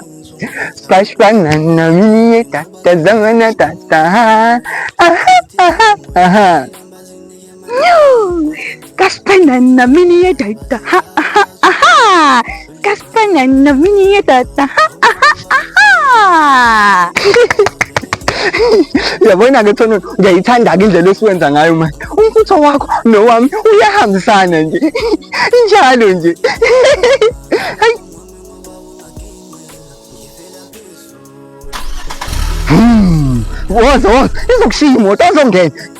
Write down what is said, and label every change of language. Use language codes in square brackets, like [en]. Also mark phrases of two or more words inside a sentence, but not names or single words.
[zu] Splash banana, mini tata, zamana tata, aha. Gas banana, mini tata, aha. Gas banana, mini tata, aha. Uyabona-ke Thono, ngiyayithanda-ke indlela esiwenza ngayo manje. Umfutho wakho nowami uyahambisana nje. Njalo nje. Woza, izokushiya imoto azongena.